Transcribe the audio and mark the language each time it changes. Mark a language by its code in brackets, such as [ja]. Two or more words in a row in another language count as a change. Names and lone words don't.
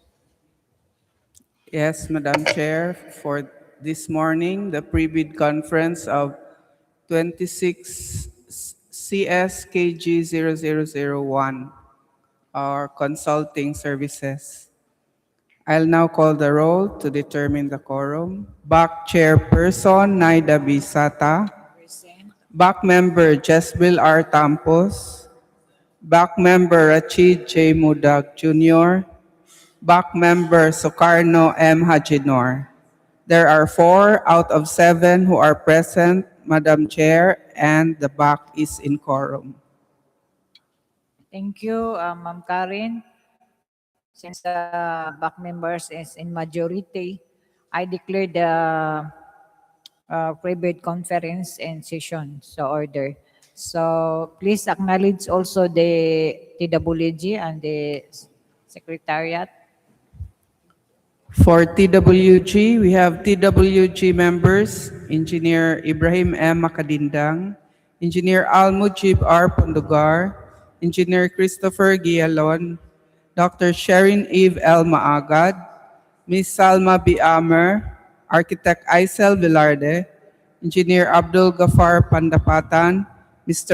[en] Yes, Madam Chair, for this morning, the pre-bid conference of 26 CSKG 0001, our consulting services. I'll now call the roll to determine the quorum. Back Chairperson Naida Bisata. Back Member Jezbel R. Tampos. Back Member Rachid J. Mudag Jr. Back Member Sukarno M. Hajinor. There are 4 out of 7 who are present, Madam Chair, and the back is in quorum. Thank you, Ma'am Karen. Since the back members is in majority, I declare the private conference and session so order. So please acknowledge also the TWG and the Secretariat. For TWG, we have TWG members, Engineer Ibrahim M. Makadindang, Engineer Al-Mujib R. Pundugar, Engineer Christopher Gialon, Dr. Sherin Eve L. Maagad, Ms. Salma B. Amer, Architect Aisel Velarde, Engineer Abdul Gafar Pandapatan, Mr.